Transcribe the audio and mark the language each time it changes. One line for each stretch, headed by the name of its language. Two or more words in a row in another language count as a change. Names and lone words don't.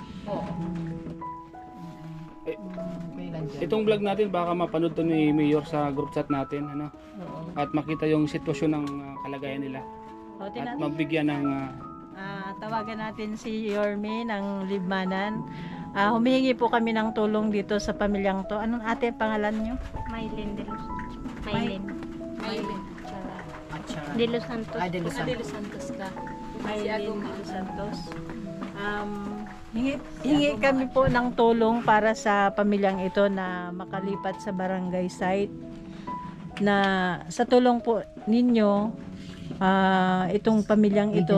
Filipino: Itong vlog natin baka mapanood to ni Mayor sa
English: group chat
Filipino: natin, At makita yung sitwasyon ng kalagayan nila. At mabigyan ng tawagan natin si Yorme ng Libmanan. Humihingi po kami ng tulong dito sa pamilyang to. Anong ate pangalan nyo? Maylin de los Maylin At de los Santos. De Los Adele Santos ka. Maylin Santos. Hingi kami po ng tulong para sa pamilyang ito na makalipat sa barangay site, na sa tulong po ninyo itong pamilyang ito